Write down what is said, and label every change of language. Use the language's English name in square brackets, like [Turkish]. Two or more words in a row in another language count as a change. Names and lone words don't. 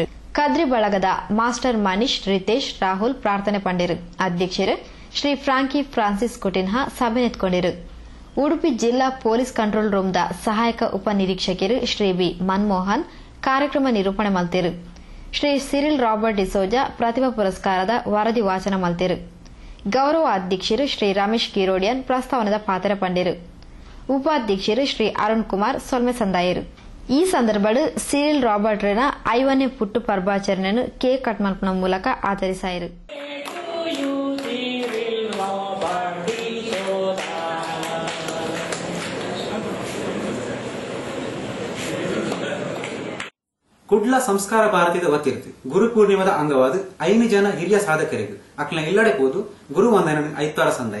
[Tulu] ಕದ್ರಿ ಬಳಗದ ಮಾಸ್ಟರ್ ಮನೀಶ್, ರಿತೇಶ್, ರಾಹುಲ್ ಪ್ರಾರ್ಥನೆ ಪಂಡಿರು. ಅಧ್ಯಕ್ಷರು ಶ್ರೀ ಫ್ರಾಂಕಿ ಫ್ರಾನ್ಸಿಸ್ ಕೊಟಿನ್ಹಾ ಸಭೆ ನೆತ್ಕೊಂಡಿರು. ಉಡುಪಿ ಜಿಲ್ಲಾ ಪೊಲೀಸ್ ಕಂಟ್ರೋಲ್ ರೂಮ್ದ ಸಹಾಯಕ ಉಪನಿರೀಕ್ಷಕರು ಶ್ರೀ ಬಿ ಮನ್ಮೋಹನ್ ಕಾರ್ಯಕ್ರಮ ನಿರೂಪಣೆ ಮಲ್ತಿರು. ಶ್ರೀ ಸಿರಿಲ್ ರಾಬರ್ಟ್ ಡಿಸೋಜಾ ಪ್ರತಿಭಾ ಪುರಸ್ಕಾರದ ವರದಿ ವಾಚನ ಮಲ್ತಿರು. ಗೌರವ ಅಧ್ಯಕ್ಷರು ಶ್ರೀ ರಮೇಶ್ ಕಿರೋಡಿಯನ್ ಪ್ರಸ್ತಾವನದ ಪಾತ್ರ ಪಂಡಿರು. ಉಪಾಧ್ಯಕ್ಷರು ಶ್ರೀ ಅರುಣ್ ಕುಮಾರ್ ಸೊಲ್ಮೆ ಸಂದಾಯರು. ಈ ಸಂದರ್ಭಡ್ ಸಿರಿಲ್ ರಾಬರ್ಟ್ ರೇನ 5ನೇ ಪುಟ್ಟು ಪರ್ವಾಚರಣೆಯನ್ನು [English] cake cut [Tulu] ಮಲ್ಪನ ಮೂಲಕ ಆಚರಿಸಾಯಿರು. ಕುಡ್ಲ ಸಂಸ್ಕಾರ ಭಾರತೀಯ ವತಿರ್ತಿ ಗುರು ಪೂರ್ಣಿಮದ ಅಂಗವಾದ 5 ಜನ ಹಿರಿಯ ಸಾಧಕರಿಗೆ ಅಕ್ಲ ಇಲ್ಲಡೆ ಪೋದು ಗುರು ವಂದನ ಐತಾರ ಸಂದಯ